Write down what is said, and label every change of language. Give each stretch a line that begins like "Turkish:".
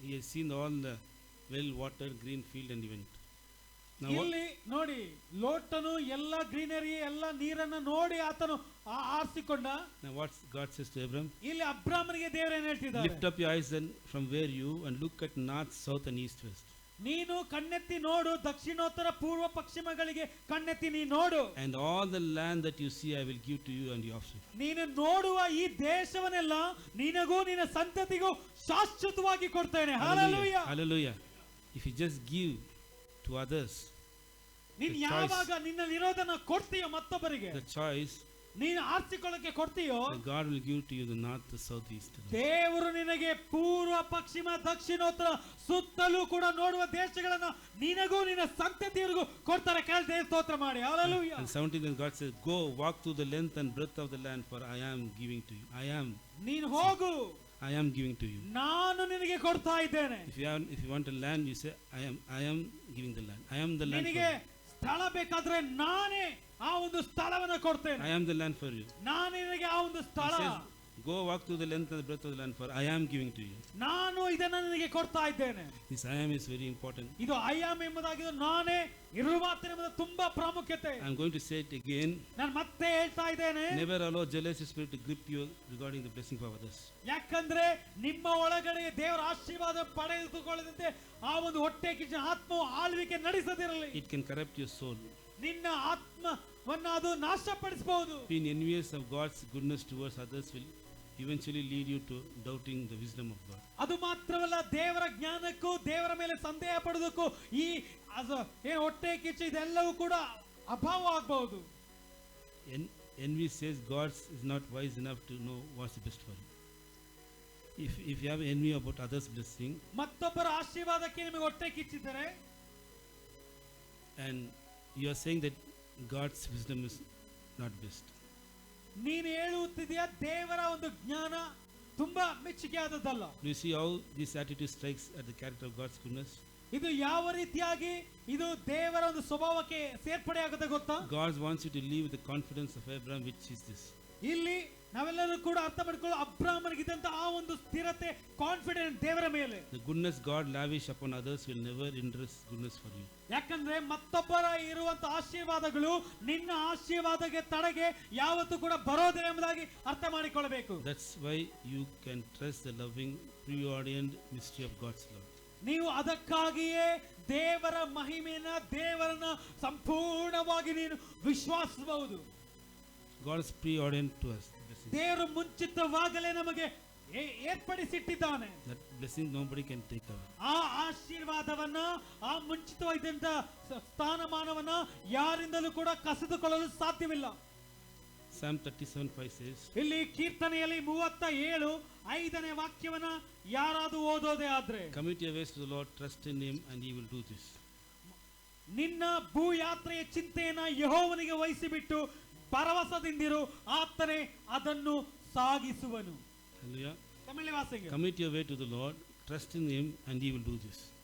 English: He has seen all the well-watered green field and he went. Now
Kannada: ಇಲ್ಲಿ ನೋಡಿ, ಲೋಟನು ಎಲ್ಲ greenery ಎಲ್ಲ ನೀರನ್ನು ನೋಡಿ ಆತನು ಆರಿಸಿಕೊಂಡ.
English: Now what God says to Abraham?
Kannada: ಇಲ್ಲಿ ಅಬ್ರಾಮನಿಗೆ ದೇವರು ಏನು ಹೇಳ್ತಿದ್ದಾರೆ?
English: Lift up your eyes then from where you and look at north, south and east, west.
Kannada: ನೀನು ಕಣ್ಣೆತ್ತಿ ನೋಡು, ದಕ್ಷಿಣೋತ್ತರ ಪೂರ್ವ ಪಶ್ಚಿಮಗಳಿಗೆ ಕಣ್ಣೆತ್ತಿ ನೀ ನೋಡು.
English: And all the land that you see I will give to you and your offspring.
Kannada: ನೀನು ನೋಡುವ ಈ ದೇಶವನ್ನೆಲ್ಲ ನಿನಗೂ ನಿನ್ನ ಸಂತತಿಗೂ ಶಾಶ್ವತವಾಗಿ ಕೊಡ್ತೇನೆ.
English: Hallelujah. Hallelujah. If you just give to others,
Kannada: ನೀನು ಯಾವಾಗ ನಿನ್ನಲ್ಲಿರೋದನ್ನ ಕೊಡ್ತೀಯೋ ಮತ್ತೊಬ್ಬರಿಗೆ,
English: the choice,
Kannada: ನೀನು ಆರಿಸಿಕೊಳ್ಳಕ್ಕೆ ಕೊಡ್ತೀಯೋ,
English: God will give to you the north, the south, the east.
Kannada: ದೇವರು ನಿನಗೆ ಪೂರ್ವ ಪಶ್ಚಿಮ ದಕ್ಷಿಣೋತ್ತರ ಸುತ್ತಲೂ ಕೂಡ ನೋಡುವ ದೇಶಗಳನ್ನ ನಿನಗೂ ನಿನ್ನ ಸಂತತಿಯವರಿಗೂ ಕೊಡ್ತಾರೆ. ಕರ್ತನೇ ಸ್ತೋತ್ರ ಮಾಡಿ. Hallelujah.
English: And 17th God says, go walk through the length and breadth of the land, for I am giving to you.
Kannada: ನೀನು ಹೋಗು,
English: I am giving to you.
Kannada: ನಾನು ನಿನಗೆ ಕೊಡ್ತಾ ಇದ್ದೇನೆ.
English: If you want a land, you say I am giving the land. I am the land.
Kannada: ನಿನಗೆ ಸ್ಥಳ ಬೇಕಾದ್ರೆ ನಾನೇ ಆ ಒಂದು ಸ್ಥಳವನ್ನು ಕೊಡ್ತೇನೆ.
English: I am the land for you.
Kannada: ನಾನು ನಿನಗೆ ಆ ಒಂದು ಸ್ಥಳ.
English: He says, go walk through the length and the breadth of the land, for I am giving to you.
Kannada: ನಾನು ಇದನ್ನ ನಿನಗೆ ಕೊಡ್ತಾ ಇದ್ದೇನೆ.
English: This I am is very important.
Kannada: ಇದು ಐ ಆಮ್ ಎಂಬುದಾಗಿದ್ದು ನಾನೇ ಇರುವ ಮಾತ್ರ ಎಂಬುದು ತುಂಬಾ ಪ್ರಾಮುಖ್ಯತೆ.
English: I am going to say it again.
Kannada: ನಾನು ಮತ್ತೆ ಹೇಳ್ತಾ ಇದ್ದೇನೆ,
English: never allow jealousy spirit to grip you regarding the blessing of others.
Kannada: ಯಾಕಂದ್ರೆ ನಿಮ್ಮ ಒಳಗಡೆ ದೇವರ ಆಶೀರ್ವಾದ ಪಡೆದುಕೊಳ್ಳದಂತೆ ಆ ಒಂದು ಹೊಟ್ಟೆ ಕಿಚ್ಚು ಆತ್ಮವು ಆಳ್ವಿಕೆ ನಡೆಸದಿರಲಿ.
English: It can corrupt your soul.
Kannada: ನಿನ್ನ ಆತ್ಮವನ್ನ ಅದು ನಾಶಪಡಿಸಬಹುದು.
English: Being envious of God's goodness towards others will eventually lead you to doubting the wisdom of God.
Kannada: ಅದು ಮಾತ್ರವಲ್ಲ, ದೇವರ ಜ್ಞಾನಕ್ಕೂ ದೇವರ ಮೇಲೆ ಸಂದೇಹ ಪಡೋದಕ್ಕೂ ಈ ಹೊಟ್ಟೆ ಕಿಚ್ಚು ಇದೆಲ್ಲವೂ ಕೂಡ ಅಭಾವ ಆಗಬಹುದು.
English: Envy says God is not wise enough to know what's best for you. If you have envy about others' blessing,
Kannada: ಮತ್ತೊಬ್ಬರ ಆಶೀರ್ವಾದಕ್ಕೆ ನಿಮಗೆ ಹೊಟ್ಟೆ ಕಿಚ್ಚಿದರೆ,
English: and you are saying that God's wisdom is not best,
Kannada: ನೀನು ಹೇಳುತ್ತಿದೆಯಾ ದೇವರ ಒಂದು ಜ್ಞಾನ ತುಂಬಾ ಮೆಚ್ಚುಗೆ ಆದದ್ದಲ್ಲ.
English: do you see how this attitude strikes at the character of God's goodness?
Kannada: ಇದು ಯಾವ ರೀತಿಯಾಗಿ ಇದು ದೇವರ ಒಂದು ಸ್ವಭಾವಕ್ಕೆ ಸೇರ್ಪಡೆ ಆಗುತ್ತೆ ಗೊತ್ತಾ?
English: God wants you to live with the confidence of Abraham, which is this.
Kannada: ಇಲ್ಲಿ ನಾವೆಲ್ಲರೂ ಕೂಡ ಅರ್ಥ ಮಾಡಿಕೊಳ್ಳೋ ಅಬ್ರಾಮನಿಗಿದ್ದಂತ ಆ ಒಂದು ಸ್ಥಿರತೆ, ಕಾನ್ಫಿಡೆಂಟ್ ದೇವರ ಮೇಲೆ.
English: The goodness God lavish upon others will never hinder goodness for you.
Kannada: ಯಾಕಂದ್ರೆ ಮತ್ತೊಬ್ಬರ ಇರುವಂತ ಆಶೀರ್ವಾದಗಳು ನಿನ್ನ ಆಶೀರ್ವಾದಕ್ಕೆ ತಡೆಗೆ ಯಾವತ್ತೂ ಕೂಡ ಬರೋದಿಲ್ಲ ಎಂಬುದಾಗಿ ಅರ್ಥ ಮಾಡಿಕೊಳ್ಳಬೇಕು.
English: That's why you can trust the loving, preordained mystery of God's love.
Kannada: ನೀವು ಅದಕ್ಕಾಗಿಯೇ ದೇವರ ಮಹಿಮೆಯನ್ನ, ದೇವರನ್ನ ಸಂಪೂರ್ಣವಾಗಿ ನೀನು ವಿಶ್ವಾಸಿಸಬಹುದು.
English: God is preordained to us.
Kannada: ದೇವರು ಮುಂಚಿತವಾಗಲೇ ನಮಗೆ ಏರ್ಪಡಿಸಿಟ್ಟಿದ್ದಾನೆ.
English: That blessing nobody can take away.
Kannada: ಆ ಆಶೀರ್ವಾದವನ್ನ, ಆ ಮುಂಚಿತವಾಗಿದ್ದಂತ ಸ್ಥಾನಮಾನವನ್ನ ಯಾರಿಂದಲೂ ಕೂಡ ಕಸಿದುಕೊಳ್ಳಲು ಸಾಧ್ಯವಿಲ್ಲ.
English: Psalm 37:5 says,
Kannada: ಇಲ್ಲಿ ಕೀರ್ತನೆಯಲ್ಲಿ 37:5ನೇ ವಾಕ್ಯವನ್ನ ಯಾರಾದರೂ ಓದೋದೇ ಆದ್ರೆ,
English: commit your ways to the Lord, trust in him and he will do this.
Kannada: ನಿನ್ನ ಭೂಯಾತ್ರೆಯ ಚಿಂತೆಯನ್ನ ಯೆಹೋವನಿಗೆ ವಹಿಸಿಬಿಟ್ಟು ಭರವಸದಿಂದಿರು, ಆತನೇ ಅದನ್ನು ಸಾಗಿಸುವನು.
English: Hallelujah.
Kannada: Tamil ವಾಸಿಗೆ,
English: commit your way to the Lord, trust in him and he will do this.